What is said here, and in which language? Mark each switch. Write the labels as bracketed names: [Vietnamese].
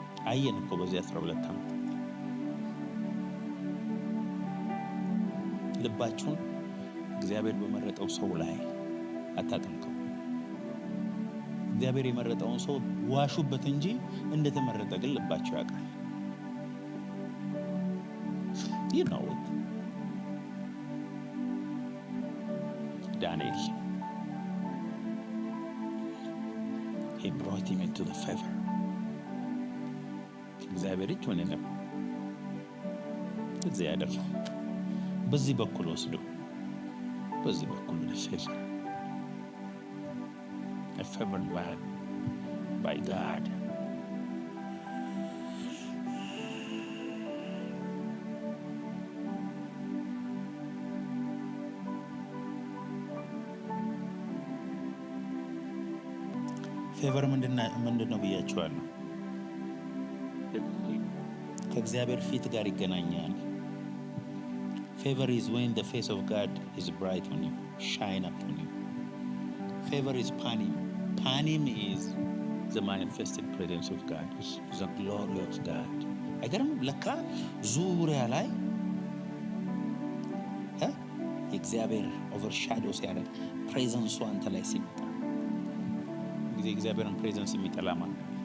[Amharic] አየን እኮ በዚህ 12 ዓመት ልባችሁን እግዚአብሔር በመረጠው ሰው ላይ አታጥምቀው። እግዚአብሔር የመረጠውን ሰው ዋሹበት እንጂ እንደተመረጠ ግን ልባችሁ ያውቃል። [English] You know it. Daniel, he brought him into the favor. [Amharic] እግዚአብሔር እጅ ሆነ ነው እዚህ ያደረገው። በዚህ በኩል ወስዶ በዚህ በኩል favor. [English] A favored man by God. [Amharic] ፌቨር ምንድነው ብያችኋለሁ? ከእግዚአብሔር ፊት ጋር ይገናኛል። [English] Favor is when the face of God is bright on you, shine upon you. Favor is panim. Panim is the manifested presence of God, the glory of God. [Amharic] አይገርም? ለካ ዙሪያ ላይ እግዚአብሔር ኦቨርሻዶ ሲያደርግ ፕሬዘንሱ አንተ ላይ ሲመጣ ጊዜ እግዚአብሔርን ፕሬዘንስ የሚጠላ ማለት